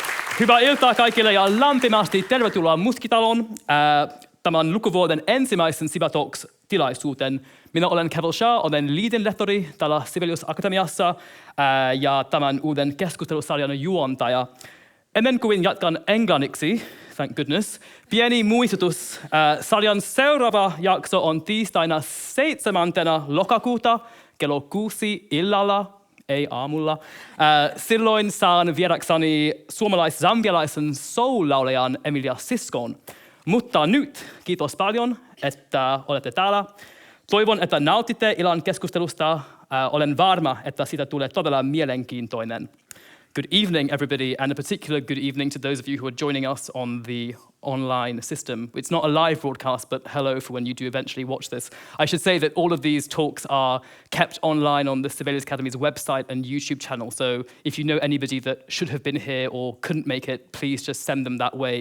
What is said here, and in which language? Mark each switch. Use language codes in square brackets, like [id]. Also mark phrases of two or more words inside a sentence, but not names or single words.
[fi] Hyvää iltaa kaikille ja lämpimästi tervetuloa Muskitalon tämän lukuvuoden ensimmäisen Siva Talks-tilaisuuteen. Minä olen Keval Shah, olen liidenlehtori täällä Sibelius Akatemiassa ja tämän uuden keskustelusarjan juontaja. Ennen kuin jatkan englanniksi, [en] thank goodness, [fi] pieni muistutus. Sarjan seuraava jakso on tiistaina 7. lokakuuta kello 6 illalla. Ei aamulla. Silloin saan vierakseni suomalais-zambialaisen soul-laulajan Emilia Siskon. Mutta nyt kiitos paljon, että olette täällä. Toivon, että nautitte illan keskustelusta. Olen varma, että siitä tulee todella mielenkiintoinen. [en] Good evening, everybody, and a particular good evening to those of you who are joining us on the online system. It's not a live broadcast, but hello for when you do eventually watch this. I should say that all of these talks are kept online on the Sibelius Academy's website and YouTube channel, so if you know anybody that should have been here or couldn't make it, please just send them that way.